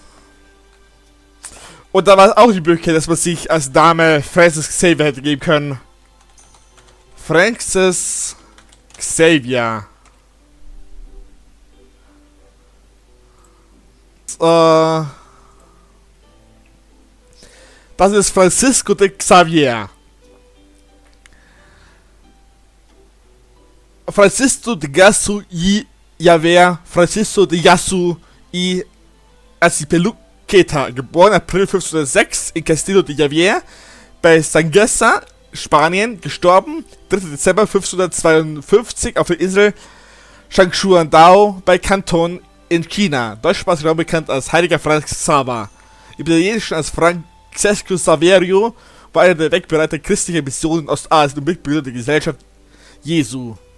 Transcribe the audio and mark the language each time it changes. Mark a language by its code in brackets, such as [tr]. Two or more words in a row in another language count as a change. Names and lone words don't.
[de] Und da war auch die Möglichkeit, dass man sich als Name Francis Xavier hätte geben können. Francis Xavier. Das ist Francisco de Xavier. Francisco de Yasu y Javier, Francisco de Yasu y Acipeluqueta, geboren April 1506 in Castillo de Javier bei Sangüesa, Spanien, gestorben 3. Dezember 1552 auf der Insel Changshuandao bei Canton in China, deutschsprachig Raum bekannt als Heiliger Franz Xaver, im Italienischen als Francesco Saverio, war einer der Wegbereiter christlicher Missionen in Ostasien und Mitglieder der Gesellschaft Jesu.